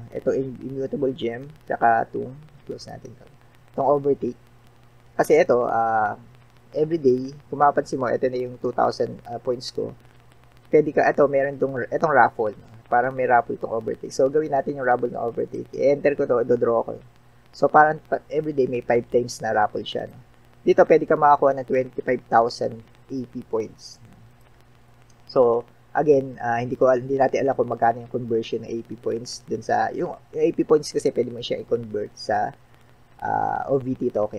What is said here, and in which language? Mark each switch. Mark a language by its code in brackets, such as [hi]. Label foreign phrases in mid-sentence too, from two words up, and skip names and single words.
[tl] Ito immutable gem, tsaka itong close natin to. Itong overtake. Kasi ito, everyday, kung mapapansin mo, ito na yung 2,000 points ko. Pwede ka, ito, meron itong raffle, no? Parang may raffle itong overtake. So, gawin natin yung raffle na overtake. I-enter ko to, do-draw ko. So, parang everyday may 5 times na raffle siya, no? Dito, pwede ka makakuha ng 25,000 AP points. So, again, hindi natin alam kung magkano yung conversion ng AP points dun sa, yung AP points kasi pwede mo siya i-convert sa OVT token.